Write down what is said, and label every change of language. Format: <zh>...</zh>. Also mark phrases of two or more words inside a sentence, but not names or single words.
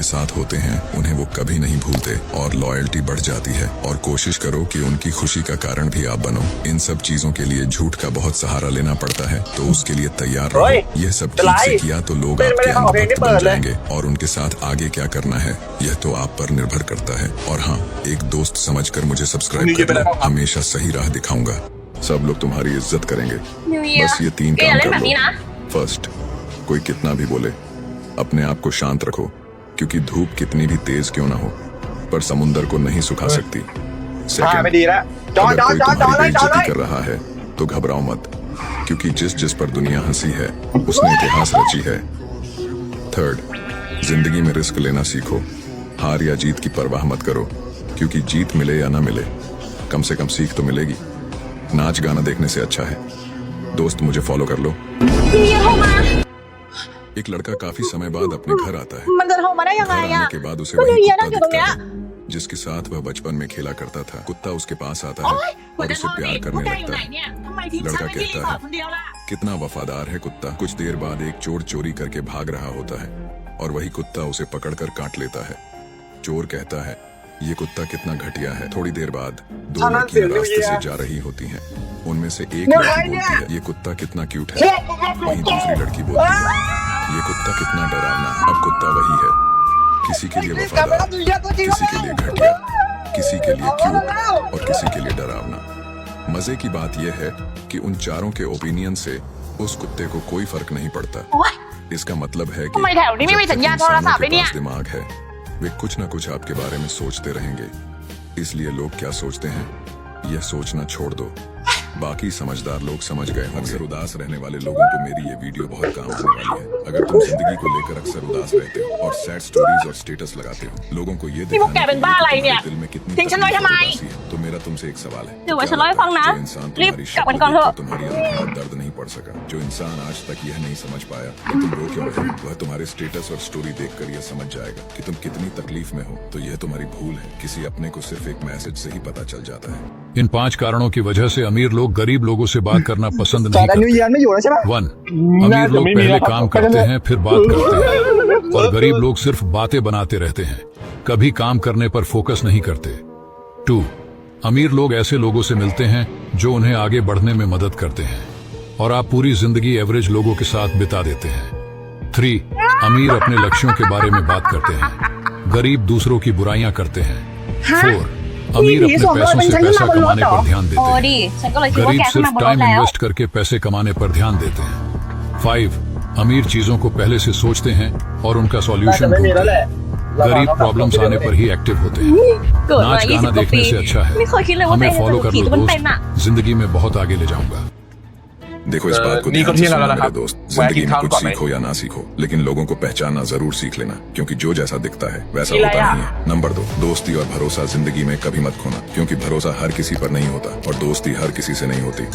<hi>साथ होते हैं उन्हें वो कभी नहीं भूलते और लॉयल्टी बढ़ जाती है और कोशिश करो कि उनकी खुशी का कारण भी आप बनो इन सब चीजों के लिए झूठ का बहुत सहारा लेना पड़ता है तो उसके लिए तैयार रहो यह सब ठीक से किया तो लोग आपके अंधभक्त बन जाएंगे और उनके साथ आगे क्या करना है यह तो आप पर निर्भर करता है और हाँ एक दोस्त समझकर मुझे सब्सक्राइब कर लो हमेशा सही राह दिखाऊंगा सब लोग तुम्हारी इज्जत करेंगे</hi> <th>นิวเยีย</th> <hi>बस ये 3</hi> <th>แกอย่า</th> <hi>काम</hi> <th>เล่น</th> <hi>कर</hi> <th>แบบนี้</th> <hi>लो</hi> <th>นะ</th> <hi>फर्स्ट कोई कितना भी बोले अपने आप को शांत रखो क्योंकि धूप कितनी भी तेज क्यों ना हो पर समुंदर को नहीं सुखा सकती</hi> <th>พาไม่</th> <hi>सेकंड</hi> <th>ดีแล้วจอด</th> <hi>अगर</hi> <th>จอด</th> <hi>कोई</hi> <th>จอดจอด</th> <hi>तुम्हारी</hi> <th>เลยจอดเล</th> <hi>बेइज्जती</hi> <th>ย</th> <hi>कर रहा है तो घबराओ मत क्योंकि जिस जिस पर दुनिया हंसी है उसने इतिहास रची है थर्ड जिंदगी में रिस्क लेना सीखो हार या जीत की परवाह मत करो क्योंकि जीत मिले या ना मिले कम से कम सीख तो मिलेगी नाच गाना देखने से अच्छा है दोस्त मुझे फॉलो कर लो</hi> <th>นิวเยียโทรมา</th> <hi>एक लड़का काफी समय बाद अपने घर आता है</hi> <th>มันจะโทรมาได้ยังไง</th> <hi>घर</hi> <th>อะ</th> <hi>आने के बाद उसे</hi> <th>ก็นิว</th> <hi>वही</hi> <th>เยีย</th> <hi>कुत्ता</hi> <th>นั่งอยู่ตรง</th> <hi>दिखता</hi> <th>เนี้ย</th> <hi>है जिसके साथ वह बचपन में खेला करता था कुत्ता उसके पास आता है और उसे प्यार</hi> <th>พวก</th> <hi>करने</hi> <th>แกอยู่</th> <hi>लगता</hi> <th>ไหน</th> <hi>है</hi> <th>เนี่ยทำไมทิ้งฉันไว้ที่รีสอร์ทคนเดียวล่ะ</th> <hi>कितना वफादार है कुत्ता कुछ देर बाद एक चोर चोरी करके भाग रहा होता है और वही कुत्ता उसे पकड़कर काट लेता है चोर कहता है ये कुत्ता कितना घटिया है थोड़ी देर बाद 2 लड़कियां रास्ते से जा रही होती हैं उनमें से एक लड़की बोलती है ये कुत्ता कितना क्यूट है वहीं दूसरी लड़की बोलती है ये कुत्ता कितना डरावना है अब कुत्ता वही है किसी के लिए वफादार किसी के लिए घटिया किसी के लिए क्यूट और किसी के लिए डरावना मजे की बात यह है कि उन चारों के ओपिनियन से उस कुत्ते को कोई फर्क नहीं पड़ता इसका मतलब है कि</hi> <th>ทำไมแถวนี้ไม่มีสัญญาณโทรศัพท์เลยเนี่ย</th> <hi>पास दिमाग है वे कुछ न कुछ आपके बारे में सोचते रहेंगे इसलिए लोग क्या सोचते हैं यह सोचना छोड़ दो बाकी समझदार लोग समझ गए अक्सर उदास रहने वाले लोगों को मेरी ये वीडियो बहुत काम आने वाली है अगर तुम जिंदगी को लेकर अक्सर उदास रहते हो और</hi> <en>sad stories</en> <hi>और स्टेटस लगाते हो लोगों को ये</hi> <th>นี่พวกแก</th> <hi>दिखाने</hi> <th>เป็นบ้าอะไรเนี่ย</th> <hi>दिल में कितनी</hi> <th>ทิ้งฉันไว้ทำไม</th> <hi>उदासी है तो मेरा तुमसे एक सवाल है</hi> <th>เดี๋ยวไว้ฉันเล่าให้ฟังนะ</th> <hi>जो इंसान</hi> <th>รีบ</th> <hi>तुम्हारी</hi> <th>กลับ</th> <hi>शक्ल</hi> <th>กันก่อนเถอะ</th> <hi>देखकर तुम्हारी आंखों में दर्द नहीं पड़ सका जो इंसान आज तक यह नहीं समझ पाया कि तुम रो क्यों रहे हो, वह तुम्हारे स्टेटस और स्टोरी देखकर यह समझ जाएगा कि तुम कितनी तकलीफ में हो तो यह तुम्हारी भूल है किसी अपने को सिर्फ एक मैसेज से ही पता चल जाता है इन 5 कारणों की वजह से अमीर लोग गरीब लोगों से बात करना पसंद</hi> <th>จอ</th> <hi>नहीं</hi> <th>ดนิว</th> <hi>करते</hi> <th>เยียไม่อยู่แล้วใช่ปะ</th> <hi>1 अमीर लोग पहले काम करते हैं फिर बात करते हैं और गरीब लोग सिर्फ बातें बनाते रहते हैं कभी काम करने पर फोकस नहीं करते 2 अमीर लोग ऐसे लोगों से मिलते हैं जो उन्हें आगे बढ़ने में मदद करते हैं और आप पूरी जिंदगी एवरेज लोगों के साथ बिता देते हैं। 3. अमीर अपने लक्ष्यों के बारे में बात करते हैं, गरीब दूसरों की बुराइयां करते हैं। 4. अमीर अपने पैसों से पैसा कमाने पर ध्यान</hi> <th>โอ้</th> <hi>देते</hi> <th>ดิ</th> <hi>हैं,</hi> <th>ฉันก็เลยคิดว่า</th> <hi>गरीब</hi> <th>แกขึ้น</th> <hi>सिर्फ</hi> <th>มาบนรถ</th> <hi>टाइम</hi> <th>แล้ว</th> <hi>इन्वेस्ट करके पैसे कमाने पर ध्यान देते हैं। 5. अमीर चीजों को पहले से सोचते हैं और उनका सॉल्यूशन ढूंढते हैं, गरीब प्रॉब्लम्स आने पर ही एक्टिव होते हैं।</hi> <th>เกิดมา</th> <hi>नाच</hi> <th>20</th> <hi>गाना</hi> <th>กว่าปี</th> <hi>देखने से अच्छा है,</hi> <th>ไม่เคยคิดเลยว่าตัวเอ</th> <hi>हमें</hi> <th>งจะ</th> <hi>फॉलो</hi> <th>ถูก</th> <hi>कर</hi> <th>ผี</th> <hi>लो</hi> <th>แต่มันเป็นอะ</th> <hi>दोस्त, जिंदगी में बहुत आगे ले जाऊंगा। देखो इस बात को नी को ध्यान से ठीक सुनो लगा मेरे था। दोस्त, वह जिंदगी की में ठाम कुछ कौन है? सीखो या ना सीखो, लेकिन लोगों को पहचानना जरूर सीख लेना, क्योंकि जो जैसा दिखता है वैसा ये होता लाया। नहीं है। नंबर 2, दोस्ती और भरोसा जिंदगी में कभी मत खोना, क्योंकि भरोसा हर किसी पर नहीं होता और दोस्ती हर किसी से नहीं होती।</hi>